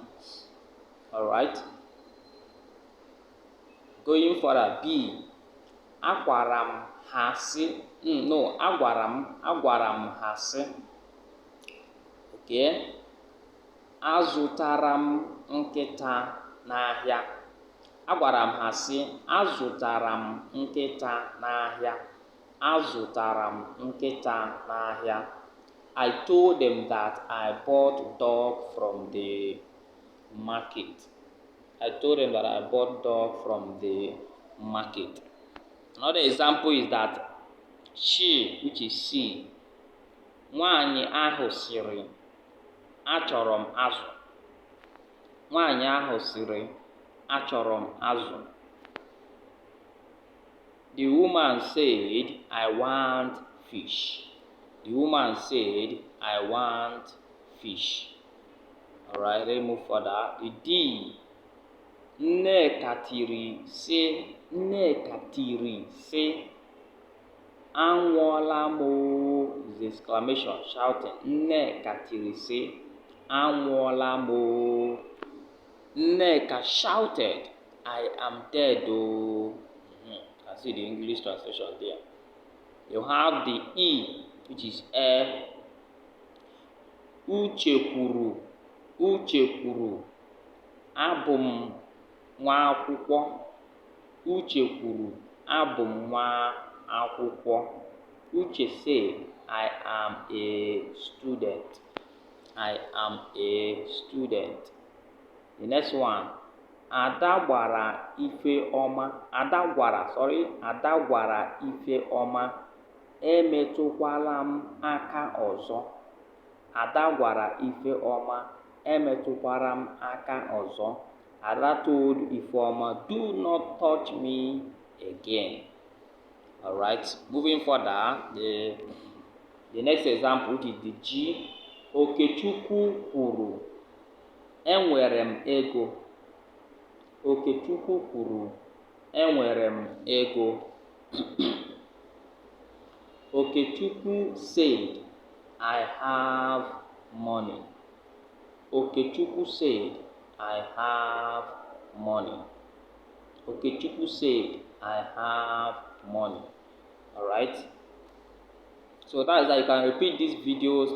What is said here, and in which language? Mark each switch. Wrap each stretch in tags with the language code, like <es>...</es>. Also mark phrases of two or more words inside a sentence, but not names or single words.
<en>Alright? Going further, B.</en> <ig>Agwara m ha sị. Agwara m ha sị. Okay? Azụtara m nkịta n'ahịa. agwara m ha sị, azụtara m nkịta n'ahịa. Azụtara m nkịta n'ahịa.</ig> <en>I told them that I bought dog from the market. I told them that I bought dog from the market. Another example is that she, which is she,</en> <ig>nwanyị ahụ sịrị, achọrọ m azụ. Nwanyị ahụ sịrị, achọrọ m azụ.</ig> <en>The woman said, I want fish. The woman said, I want fish. Alright, let's move further. The D.</en> <ig>Nneka tiri sị, Nneka tiri sị, anwụọla m oo,</ig> <en>is exclamation, shouting.</en> <ig>Nneka tiri sị, anwụọla m oo.</ig> <en>Nneka shouted, I am dead oo. I see the English translation there. You have the E, which is E.</en> <ig>Uche kwuru, Uche kwuru, abụ m nwa akwụkwọ. Uche kwuru, abụ m nwa akwụkwọ.</ig> <en>Uche said, I am a student. I am a student. The next one.</en> <ig>Ada gwara Ifeọma. Ada gwara Ifeọma, emetụkwala m aka ọzọ. Ada gwara Ifeọma, emetụkwala m aka ọzọ.</ig> <en>Ada told Ifeọma, do not touch me again. Alright, moving further, the next example, which is the G.</en> <ig>Okechukwu kwuru, enwere m ego. Okechukwu kwuru, enwere m ego.</ig> <en>Okechukwu said, I have money. Okechukwu said, I have money. Okechukwu said, I have money. Alright? So that is that you can repeat these videos.</en>